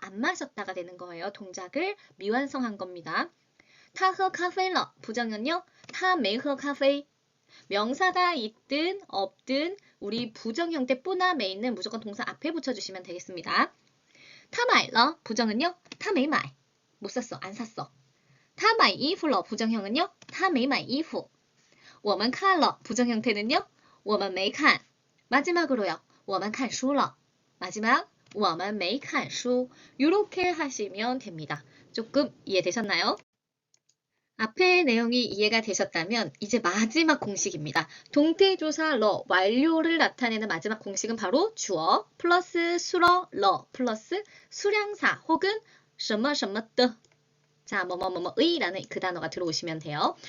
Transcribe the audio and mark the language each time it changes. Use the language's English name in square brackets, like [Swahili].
[Korean] 안 마셨다가 되는 거예요. 동작을 미완성한 겁니다. [Chinese] 他喝咖啡了 [Korean] 부정은요? [Chinese] 他没喝咖啡 [Korean] 명사가 있든 없든 우리 부정 형태 뿌나 메이는 무조건 동사 앞에 붙여주시면 되겠습니다. [Chinese] 他买了 [Korean] 부정은요? [Chinese] 他没买 [Korean] 못 샀어. 안 샀어. [Chinese] 他买衣服了 [Korean] 부정형은요? [Chinese] 他没买衣服我们看了 [Korean] 부정 형태는요? [Chinese] 我们没看 [Korean] 마지막으로요. [Chinese] 我们看书了 마지막 我们没看书 [Korean] 이렇게 하시면 됩니다. 조금 이해되셨나요? 앞의 내용이 이해가 되셨다면 이제 마지막 공식입니다. 동태조사 러 완료를 나타내는 마지막 공식은 바로 주어 플러스 수러 러 플러스 수량사 혹은 [Chinese] 什么什么的 [Korean] 자, 뭐뭐뭐뭐의라는 그 단어가 들어오시면 돼요.